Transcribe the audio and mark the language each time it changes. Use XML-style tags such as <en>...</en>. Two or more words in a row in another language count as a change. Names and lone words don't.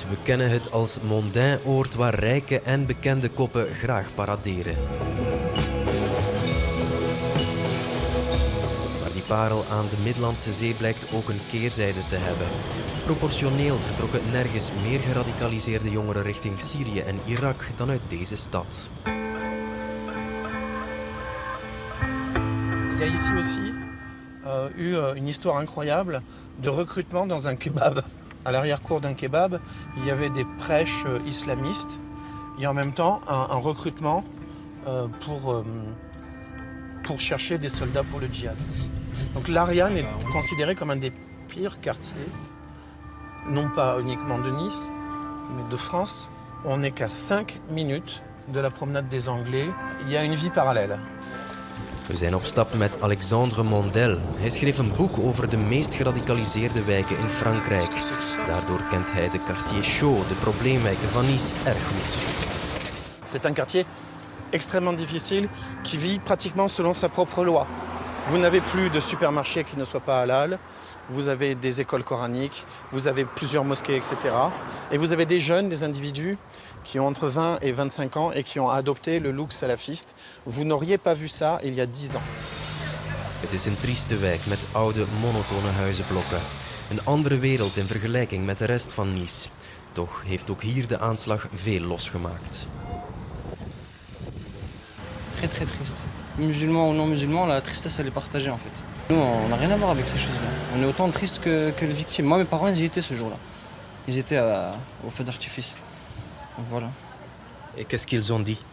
<nl>We kennen het als mondain-oord waar rijke en bekende koppen graag paraderen. Maar die parel aan de Middellandse Zee blijkt ook een keerzijde te hebben. Proportioneel vertrokken nergens meer geradicaliseerde jongeren richting Syrië en Irak dan uit deze stad.</nl> <fr>Il y a ici aussi une histoire incroyable de recrutement dans un kebab. À l'arrière-cour d'un kebab, il y avait des prêches islamistes et en même temps un recrutement pour chercher des soldats pour le djihad. Donc l'Ariane est considérée comme un des pires quartiers, non pas uniquement de Nice, mais de France. On n'est qu'à 5 minutes de la promenade des Anglais. Il y a une vie parallèle.</fr> <nl>We zijn op stap met Alexandre Mondel. Hij schreef een boek over de meest geradicaliseerde wijken in Frankrijk. Daardoor kent hij de</nl> <fr>quartier chaud,</fr> <nl>de probleemwijken van Nice, erg goed.</nl> <fr>C'est un quartier extrêmement difficile qui vit pratiquement selon sa propre loi. Vous n'avez plus de supermarchés qui ne soient pas halal, vous avez des écoles coraniques, vous avez plusieurs mosquées, etc. Et vous avez des jeunes, des individus qui ont entre 20 et 25 ans et qui ont adopté le look salafiste. Vous n'auriez pas vu ça il y a 10 ans.</fr> <nl>Het is een trieste wijk met oude, monotone huizenblokken. Een andere wereld in vergelijking met de rest van Nice. Toch heeft ook hier de aanslag veel losgemaakt.</nl> <fr>Très très triste. Musulmans ou non musulmans, la tristesse elle est partagée en fait. Nous on n'a rien à voir avec ces choses-là. On est autant triste que les victimes. Moi mes parents ils y étaient ce jour-là. Ils étaient au feu d'artifice. Donc voilà. Et qu'est-ce qu'ils ont dit?</fr>